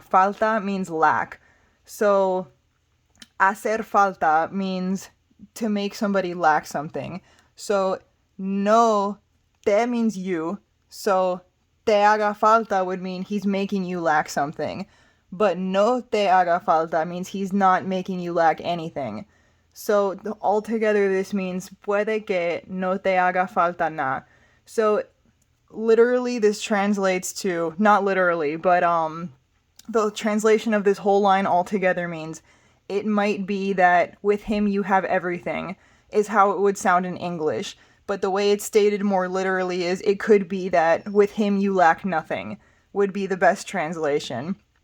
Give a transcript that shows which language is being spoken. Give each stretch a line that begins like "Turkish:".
English: Falta means lack. So hacer falta means to make somebody lack something. So no te means you. So
Spanish: te haga falta
English: would mean he's making you lack something. But
Spanish: no te haga falta
English: means he's not making you lack anything. So altogether this means
Spanish: puede que no te haga falta nada.
English: So literally this translates to, not literally, but the translation of this whole line altogether means it might be that with him you have everything, is how it would sound in English. But the way it's stated more literally is it could be that with him you lack nothing, would be the best translation.